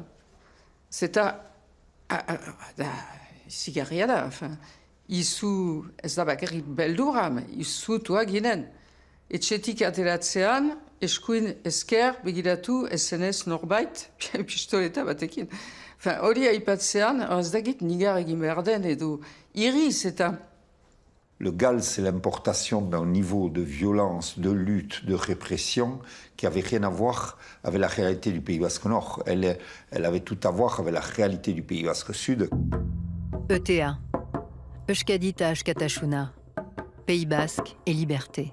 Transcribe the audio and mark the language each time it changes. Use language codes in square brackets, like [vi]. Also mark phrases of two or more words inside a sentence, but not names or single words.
[eu] Zeta, zigarria da, enfin, izu, ez da bakarrik beldurra, izutua ginen. Etxetik ateratzean, eskuin esker begiratu esenez norbait, pistoleta batekin. Hori aipatzean, ez dakit nigar egin behar den, edo iriz eta [fr] Le GAL, c'est l'importation d'un niveau de violence, de lutte, de répression qui n'avait rien à voir avec la réalité du Pays Basque Nord. Elle avait tout à voir avec la réalité du Pays Basque Sud. [eu] ETA, Euskadita Askatasuna, [fr] Pays Basque et Liberté.